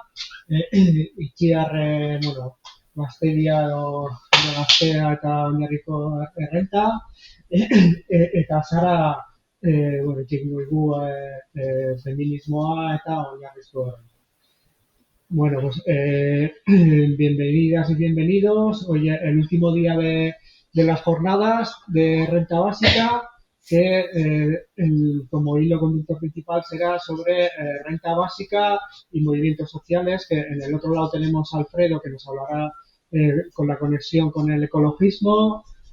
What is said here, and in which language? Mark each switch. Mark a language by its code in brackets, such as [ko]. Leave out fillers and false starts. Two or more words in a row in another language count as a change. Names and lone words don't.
[eu] itxiar, bueno, gazteria edo gaztea eta oinarriko errenta, eta Sara, bueno, itxegingo du feminismoa eta oinarrizko errenta. [es] Bueno, pues bienvenidas y bienvenidos. Hoy el último día de las jornadas de renta básica, que como hilo conductor principal será sobre renta básica y movimientos sociales, que en el otro lado tenemos a Alfredo, que nos hablará con la conexión con el ecologismo.